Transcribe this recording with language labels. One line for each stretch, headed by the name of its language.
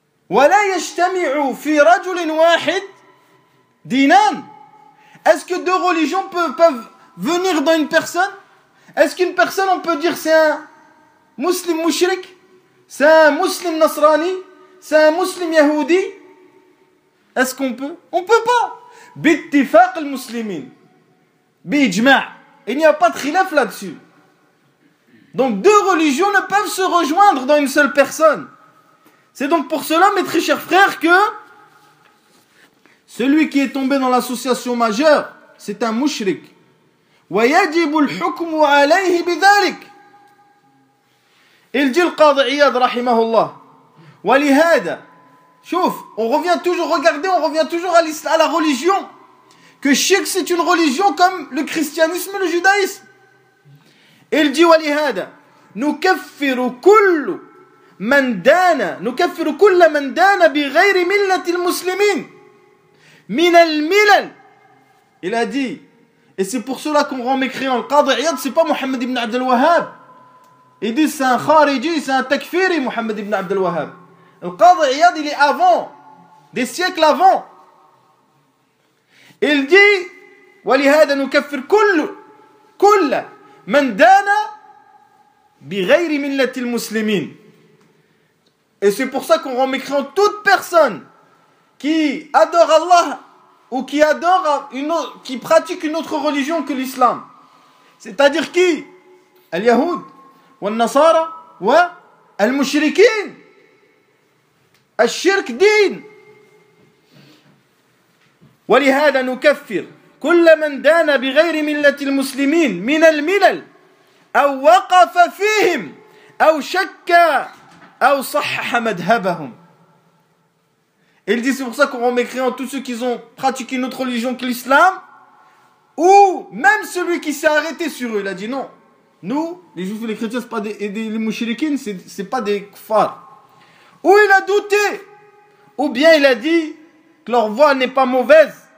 Arabic: ولا يجتمع في رجل واحد دينان.
French: Est-ce que deux religions peuvent venir dans une personne? Est-ce qu'une personne on peut dire c'est un muslim mushrik, c'est un muslim nasrani, c'est un muslim yahoudi? Est-ce qu'on peut? On peut pas.
Arabic: باتفاق المسلمين بإجماع.
French: Il n'y a pas de khilaf là-dessus. Donc deux religions ne peuvent se rejoindre dans une seule personne. C'est donc pour cela, mes très chers frères, que celui qui est tombé dans l'association majeure, c'est un mushrik.
Arabic: وَيَجِبُ الْحُكْمُ عَلَيْهِ بِذَلِكِ.
French: Il dit le Qadi Iyad, rahimahullah.
Arabic: وَلِهَادَ.
French: Chouf, on revient toujours, regardez, on revient toujours à l'islam, à la religion. Que Shirk, c'est une religion comme le christianisme et le judaïsme. Il dit,
Arabic: وَلِهَادَ. نُكَفِّرُ كُلُّ مَنْ دَانَ نُكَفِّرُ كُلَّ مَنْ دَانَ بِغَيْرِ مِلَّةِ الْمُسْلِمِينَ مِنَ الْمِلَلِ.
French: Il a dit, et c'est pour cela qu'on rend mécréant le Qadi Iyad, c'est pas Mohamed ibn Abdel Wahhab. Il dit, c'est un khariji, c'est un takfiri, Mohamed ibn Abdel Wahhab. Le Qadi Iyad, il est avant, des siècles avant. Il dit,
Arabic: وَلِهَادَ نُكَفِّرُ كُلَّ مَنْ دَانَ بِغَيْرِ مِلَّةِ الْمُسْلِمِينَ.
French: Et c'est pour ça qu'on rend mécréant toute personne qui adore Allah ou qui adore une autre, qui pratique une autre religion que l'islam. C'est-à-dire qui? Al-Yahoud, Al-Nasara, Al-Mushrikin, Al-Shirk Din.
Arabic: ولهذا نكفر كل من دان بغير ملة المسلمين من الملل أو وقف فيهم أو شك أو صحح مذهبهم.
French: Il dit, c'est pour ça qu'on rend mécréant tous ceux qui ont pratiqué une autre religion que l'islam, ou même celui qui s'est arrêté sur eux. Il a dit non, nous, les juifs et les chrétiens, c'est pas des, et des, les mouchriquines, c'est pas des kuffars. Ou il a douté, ou bien il a dit que leur voie n'est pas mauvaise.